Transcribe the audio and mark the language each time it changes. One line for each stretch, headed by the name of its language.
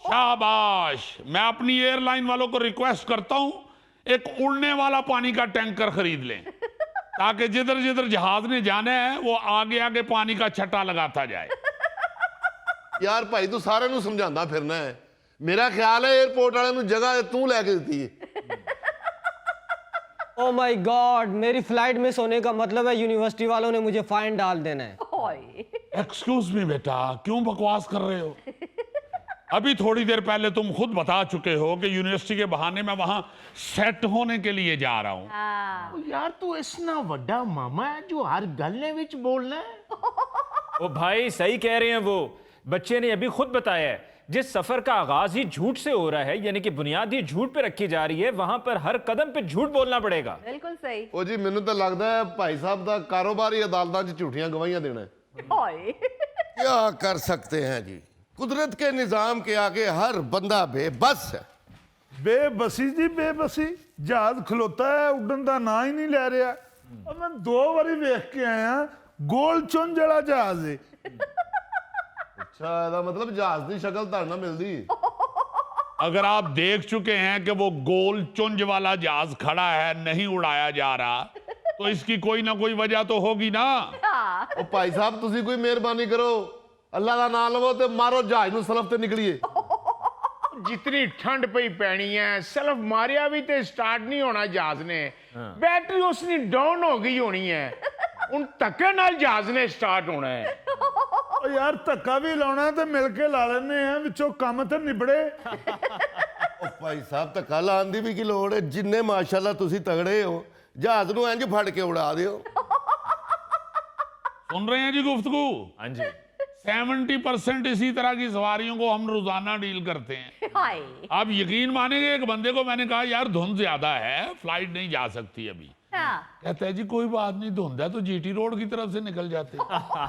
Hindi: शाबाश। मैं अपनी एयरलाइन वालों को रिक्वेस्ट करता हूं, एक उड़ने वाला पानी का टैंकर खरीद लें, ताकि जिधर जिधर जहाज ने जाना है वो आगे आगे पानी का छट्टा लगाता जाए।
Punjabi: यार भाई तू सारे ਨੂੰ ਸਮਝਾਉਂਦਾ ਫਿਰਨਾ ਹੈ। ਮੇਰਾ ਖਿਆਲ ਹੈ 에어ਪੋਰਟ ਵਾਲਿਆਂ ਨੂੰ ਜਗ੍ਹਾ ਤੂੰ ਲੈ ਕੇ ਦਿੱਤੀ ਹੈ।
Hindi: ओ माय गॉड, मेरी फ्लाइट मिस होने का मतलब है यूनिवर्सिटी वालों ने मुझे फाइन डाल देना है। एक्सक्यूज मी बेटा, क्यों बकवास कर रहे हो? अभी थोड़ी देर पहले तुम खुद बता चुके हो कि यूनिवर्सिटी के बहाने मैं वहां सेट होने के लिए जा रहा हूं।
Punjabi: ਉਹ ਯਾਰ ਤੂੰ ਇਸ ਨਾਲ ਵੱਡਾ ਮਾਮਾ ਹੈ ਜੋ ਹਰ ਗੱਲ ਦੇ ਵਿੱਚ ਬੋਲਣਾ ਹੈ।
Hindi: ओ भाई सही कह रहे हैं वो, बच्चे ने अभी खुद बताया है जिस सफर का आगाज ही झूठ से हो रहा है, यानी कि बुनियाद ही झूठ पे रखी जा रही है, वहां पर हर कदम पे झूठ बोलना पड़ेगा।
Punjabi: ਬਿਲਕੁਲ ਸਹੀ। ਉਹ ਜੀ ਮੈਨੂੰ ਤਾਂ ਲੱਗਦਾ ਹੈ ਭਾਈ ਸਾਹਿਬ ਦਾ ਕਾਰੋਬਾਰ ਹੀ ਅਦਾਲਤਾਂ 'ਚ ਝੂਠੀਆਂ ਗਵਾਹੀਆਂ ਦੇਣਾ ਹੈ। ਹਾਏ
Hindi: क्या कर सकते हैं जी, कुदरत के निजाम के आगे हर बंदा बेबस है।
Punjabi: ਬੇਬਸੀ ਜੀ ਬੇਬਸੀ, ਜਹਾਜ਼ ਖਲੋਤਾ ਹੈ, ਉੱਡਣ ਦਾ ਨਾਂ ਹੀ ਨਹੀਂ ਲੈ ਰਿਹਾ। ਉਹ ਮੈਂ 2 ਵਾਰੀ ਵੇਖ ਕੇ ਆਇਆ, ਗੋਲ ਚੁੰਝ ਵਾਲਾ ਜਹਾਜ਼ ਹੈ। ਅੱਛਾ, ਇਹਦਾ ਮਤਲਬ ਜਹਾਜ਼ ਦੀ ਸ਼ਕਲ ਤੁਹਾਨੂੰ ਨਾ ਮਿਲਦੀ।
Hindi: अगर आप देख चुके हैं कि वो गोल चुंज वाला जहाज खड़ा है, नहीं उड़ाया जा रहा, तो इसकी कोई ना कोई वजह तो होगी ना।
Punjabi: ਉਹ ਭਾਈ ਸਾਹਿਬ ਤੁਸੀਂ ਕੋਈ ਮਿਹਰਬਾਨੀ ਕਰੋ, ਅੱਲਾ ਦਾ ਨਾਮ ਲਵੋ ਤੇ ਮਾਰੋ ਜਹਾਜ਼ ਨੂੰ ਸਲਫ ਤੇ ਨਿਕਲੀਏ। ਜਿਤਨੀ ਠੰਡ ਪਈ ਪੈਣੀ ਹੈ, ਸਲਫ ਮਾਰਿਆ ਵੀ ਤੇ ਸਟਾਰਟ ਨਹੀਂ ਹੋਣਾ ਜਹਾਜ਼ ਨੇ। ਬੈਟਰੀ ਉਸ ਦੀ ਡਾਊਨ ਹੋ ਗਈ ਹੋਣੀ ਹੈ। ਹੁਣ ਧੱਕੇ ਨਾਲ ਜਹਾਜ਼ ਨੇ ਸਟਾਰਟ ਹੋਣਾ ਹੈ। ਉਹ ਯਾਰ ਧੱਕਾ ਵੀ ਲਾਉਣਾ ਤੇ ਮਿਲ ਕੇ ਲਾ ਲੈਣੇ ਆ, ਵਿੱਚੋਂ ਕੰਮ ਤੇ ਨਿਬੜੇ। ਉਹ ਭਾਈ ਸਾਹਿਬ ਧੱਕਾ ਲਾਉਣ ਦੀ ਵੀ ਕੀ ਲੋੜ ਹੈ, ਜਿੰਨੇ ਮਾਸ਼ਾਅੱਲਾ ਤੁਸੀਂ ਤਗੜੇ ਹੋ, ਜਹਾਜ਼ ਨੂੰ ਇੰਜ ਫੜ ਕੇ ਉਡਾ ਦਿਓ।
Hindi: सुन रहे हैं जी गुफ्तगू? हाँ जी। 70% इसी तरह की सवारियों को हम रोजाना डील करते हैं। ਹਾਏ आप यकीन मानेंगे, एक बंदे को मैंने कहा यार धुंध ज्यादा है, फ्लाइट नहीं जा सकती अभी। ਹਾਂ कहता है जी कोई बात नहीं, धुंध है तो जीटी रोड की तरफ से निकल जाते।